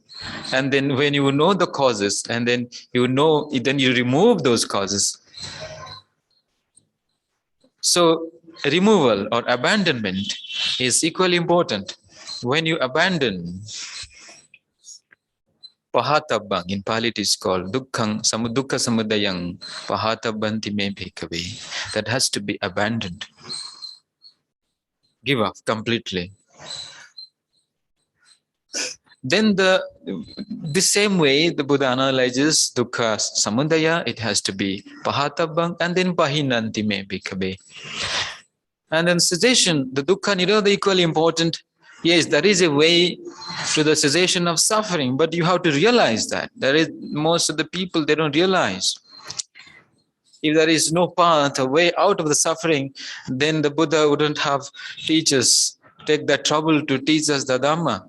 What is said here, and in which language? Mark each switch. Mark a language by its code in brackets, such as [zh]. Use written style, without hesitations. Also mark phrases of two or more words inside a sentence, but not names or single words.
[en] And then when you know the causes, and then you remove those causes. So removal or abandonment is equally important. When you abandon, pahatabbang, in Pali it is called [pi] dukkha samudayang pahatabbanti me bhikkhave. [en] That has to be abandoned. Give up completely. Then the same way the Buddha analyzes [pi] dukkha samudaya, [en] it has to be pahatabbang, and then [pi] pahinanti me bhikkhave. [en] And then cessation, the [pi] dukkha nirodha, [en] equally important. Yes, there is a way to the cessation of suffering, but you have to realize that. Most of the people, they don't realize. If there is no path, a way out of the suffering, then the Buddha wouldn't have teachers take the trouble to teach us the Dhamma.